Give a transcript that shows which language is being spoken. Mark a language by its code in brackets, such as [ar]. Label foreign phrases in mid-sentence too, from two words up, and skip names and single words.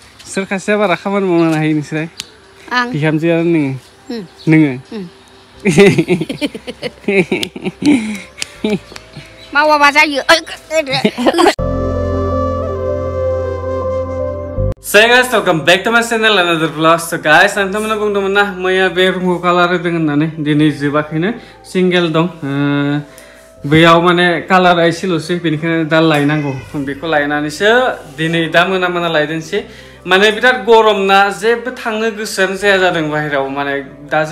[brx] Soर खासेया बारा खामानि मावनो हायो नोंसोर? आं बिहामजोआ नोङो? मावाबा जायो। [en] So guys, welcome back to my channel another vlog. So guys, [brx] नोंथांमोना बुंदोंमोन ना मैया बे रुमखौ कालार होदों होननानै दिनै जोबाखैनो सिंगेल दं बेयाव माने कालार एसेल'सै बेनिखायनो दा लायनांगौ बेखौ लायनानैसो दिनै दा मोना लायदोंसै माने बिराद गरम ना जेबो थांनो गोसोआनो जाया जादों बाहेरायाव माने दा जों